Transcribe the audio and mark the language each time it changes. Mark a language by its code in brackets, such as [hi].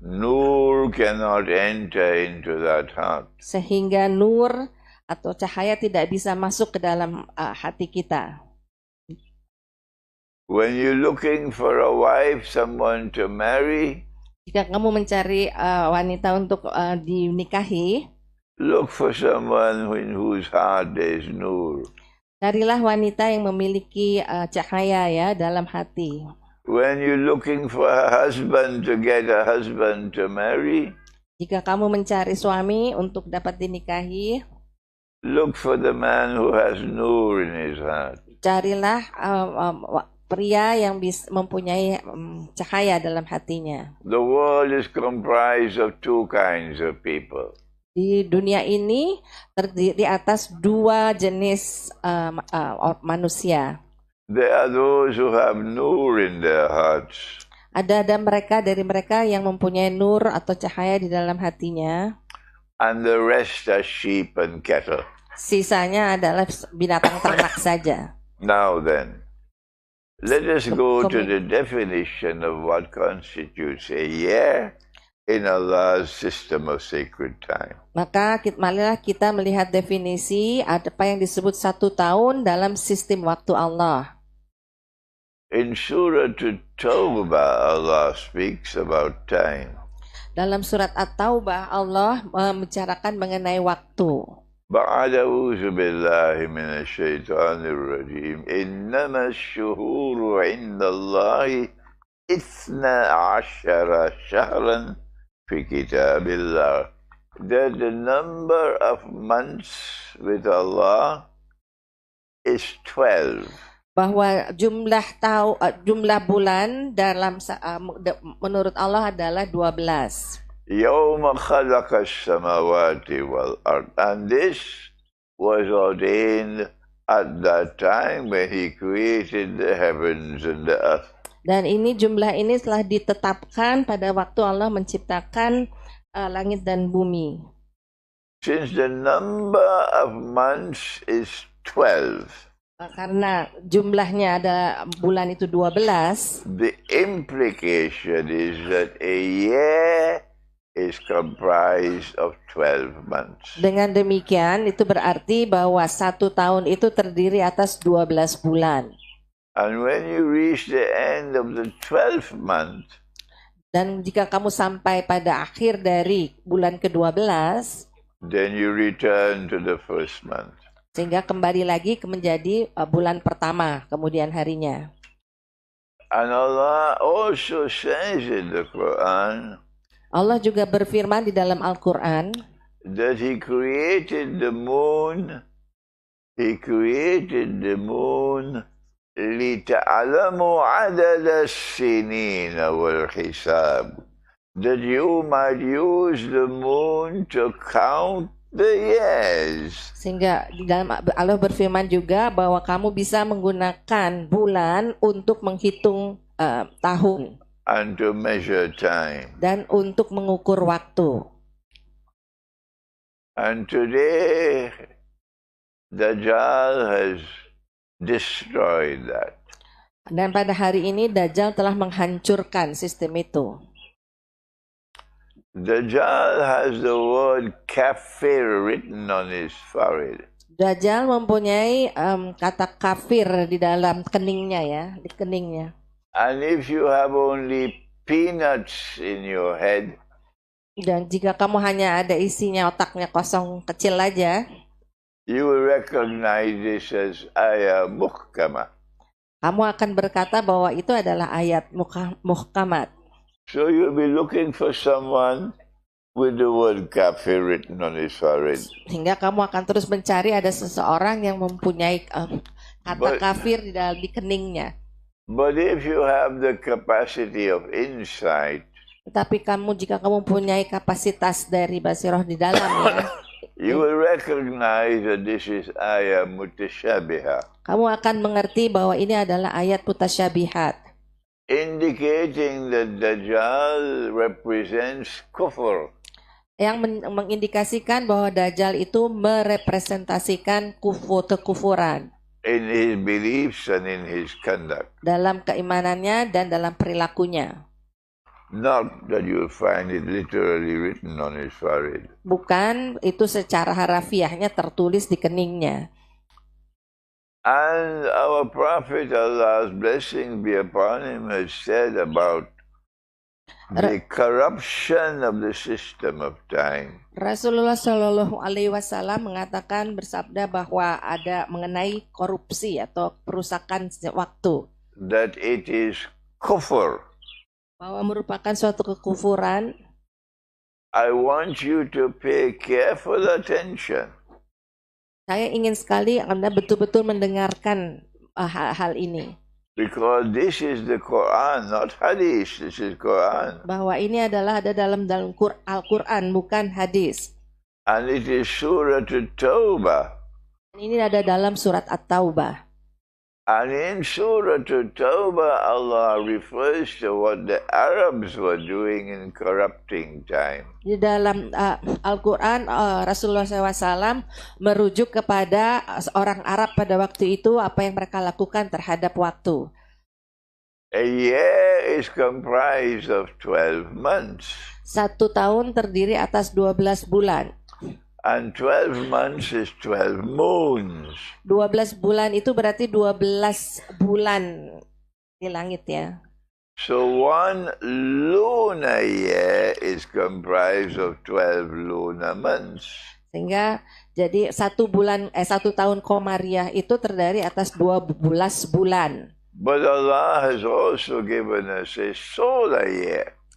[en] Nur cannot enter into that heart. [id] Sehingga nur atau cahaya tidak bisa masuk ke dalam hati kita. [en] When you're looking for a wife, someone to marry, [id] Jika kamu mencari wanita untuk dinikahi, [en] look for someone in whose heart there is nur. [id] carilah wanita yang memiliki cahaya ya dalam hati. [en] When you're looking for a husband to get a husband to marry, [id] Jika kamu mencari suami untuk dapat dinikahi, [en] look for the man who has nur in his heart. [id] carilah pria yang mempunyai cahaya dalam hatinya. [en] The world is comprised of two kinds of people. [id] Di dunia ini terdiri atas dua jenis manusia. [en] There are those who have nur in their hearts, [id] Ada dari mereka yang mempunyai nur atau cahaya di dalam hatinya. [en] and the rest are sheep and cattle. [id] Sisanya adalah binatang ternak saja. [en] Now then, let us go to the definition of what constitutes a year in Allah's system of sacred time. [id] Maka marilah kita melihat definisi apa yang disebut 1 tahun dalam sistem waktu Allah. [en] In Surah At-Tawbah, Allah speaks about time. [id] Dalam surat At-Taubah Allah membicarakan mengenai waktu. [ar] أعوذ بالله من الشيطان الرجيم إنما الشهور عند الله 12 شهرا في كتاب الله. [en] That the number of months with Allah is 12. [id] Bahwa jumlah bulan dalam menurut Allah adalah 12. [ar] يوم خلق السماوات والأرض. [en] And this was ordained at that time when He created the heavens and the earth. [id] Dan jumlah ini telah ditetapkan pada waktu Allah menciptakan langit dan bumi. [en] Since the number of months is 12, [id] Karena jumlahnya ada bulan itu 12, [en] the implication is that a year is comprised of 12 months. [id] dengan demikian itu berarti bahwa 1 tahun itu terdiri atas 12 bulan. [en] And when you reach the end of the 12th month, [id] Dan jika kamu sampai pada akhir dari bulan ke-12, [en] then you return to the first month. [id] sehingga kembali lagi menjadi bulan pertama kemudian harinya. [en] And Allah also says in the Quran [id] Allah juga berfirman di dalam Al-Quran [en] that He created the moon. He created the moon [ar] لِتَعْلَمُوا عَدَدَ السِّنِينَ وَالْحِسَابِ. [en] That you might use the moon to count the years. [id] Sehingga di dalam Allah berfirman juga bahwa kamu bisa menggunakan bulan untuk menghitung tahun [en] And to measure time. [id] dan untuk mengukur waktu. [en] And today, Dajjal has destroyed that. [id] Dan pada hari ini Dajjal telah menghancurkan sistem itu. [en] Dajjal has the word kafir written on his forehead. [id] Dajjal mempunyai kata kafir di dalam keningnya ya, di keningnya. [en] And if you have only peanuts in your head, [id] Dan jika kamu hanya ada isinya otaknya kosong kecil aja, [en] you will recognize this as ayah muhkamah. [id] kamu akan berkata bahwa itu adalah ayat muhkamat. [en] So you'll be looking for someone with the word kafir written on his forehead. [id] Hingga kamu akan terus mencari ada seseorang yang mempunyai kata kafir di keningnya. [en] But if you have the capacity of insight, [id] Tetapi jika kamu mempunyai kapasitas dari basiroh di dalamnya, [en] you will recognize that this is ayah mutashabihah, [id] kamu akan mengerti bahwa ini adalah ayat mutasyabihat, [en] indicating that Dajjal represents kufr. [id] Yang mengindikasikan bahwa Dajjal itu merepresentasikan kekufuran [en] In his beliefs and in his conduct. [id] dalam keimanannya dan dalam perilakunya. [en] Not that you'll find it literally written on his forehead. [id] Bukan itu secara harafiahnya tertulis di keningnya. [en] And our Prophet, Allah's blessing be upon him, has said about the corruption of the system of time. [id] Rasulullah Shallallahu Alaihi Wasallam mengatakan bersabda bahwa ada mengenai korupsi atau perusakan waktu. [en] That it is kufr. [id] Bahwa merupakan suatu kekufuran. [en] I want you to pay careful attention. [id] Saya ingin sekali Anda betul-betul mendengarkan hal ini. [en] Because this is the Quran, not hadith. This is Quran. [id] Bahwa ini adalah ada dalam Al-Quran, bukan hadis. [en] And it is Surah At-Tawbah. [id] Ini ada dalam surat At-Taubah. [en] And in Surah At-Tawbah, Allah refers to what the Arabs were doing in corrupting time. [id] Di dalam Al-Quran, Rasulullah SAW merujuk kepada orang Arab pada waktu itu, apa yang mereka lakukan terhadap waktu. [en] A year is comprised of 12 months. [id] 1 tahun terdiri atas 12 bulan. [en] And 12 months is 12 moons. [id] 12 bulan itu berarti 12 bulan di langit ya. [en] So one lunar year is comprised of 12 lunar months. [id] Sehingga jadi 1 tahun komariah itu terdiri atas 12 bulan. [en] But Allah has also given us a solar year.